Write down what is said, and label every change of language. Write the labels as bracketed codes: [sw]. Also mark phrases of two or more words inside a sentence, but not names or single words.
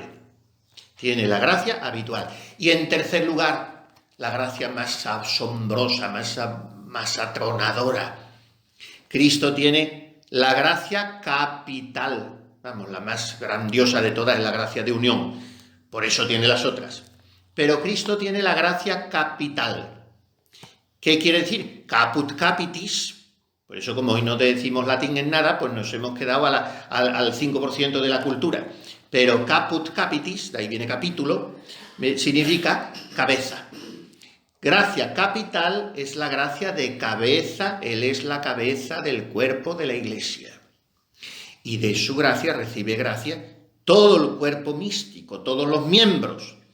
[es] Tiene la gracia habitual. Y en tercer lugar, la gracia más asombrosa, más atronadora. Cristo tiene la gracia capital. Vamos, la más grandiosa de todas es la gracia de unión. Por eso tiene las otras. Pero Cristo tiene la gracia capital. ¿Qué quiere decir? [la] Caput capitis. [es] Por eso, como hoy no decimos latín en nada, pues nos hemos quedado al 5% de la cultura. Pero [la] caput capitis, [es] de ahí viene capítulo, significa cabeza. Gracia capital es la gracia de cabeza. Él es la cabeza del cuerpo de la Iglesia. Y de su gracia recibe gracia todo el cuerpo místico, todos los miembros.